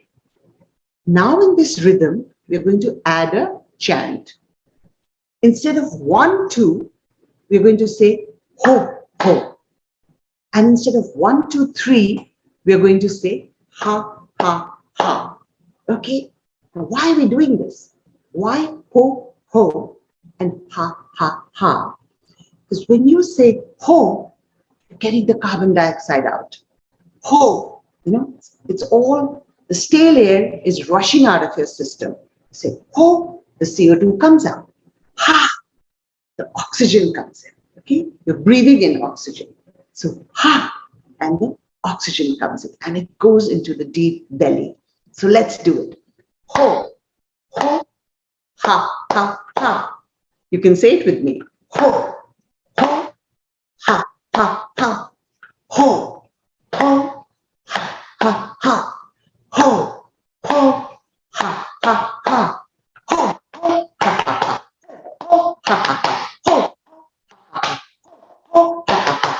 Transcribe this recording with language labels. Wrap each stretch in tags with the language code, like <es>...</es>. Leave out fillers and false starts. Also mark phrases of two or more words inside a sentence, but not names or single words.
<en>Now in this rhythm, we're going to add a chant. Instead of 1, 2, we're going to say ho, ho. And instead of 1, 2, 3, we're going to say ha, ha, ha. Okay? Now why are we doing this? Why ho, ho and ha, ha, ha? Because when you say ho, you're getting the carbon dioxide out. Ho, it's all, the stale air is rushing out of your system. Say ho, the CO2 comes out. Ha, the oxygen comes in. Okay, you're breathing in oxygen. So ha, and the oxygen comes in and it goes into the deep belly. So let's do it. Ho, ho, ha, ha, ha. You can say it with me. Ho, ho, ha, ha, ha. Ho, ho, ha, ha, ha. Ho, ho, ha, ha, ha. Ho, ho, ha, ha, ha. Ho, ha, ha, ha. Ho, ho, ha, ha, ha.</en>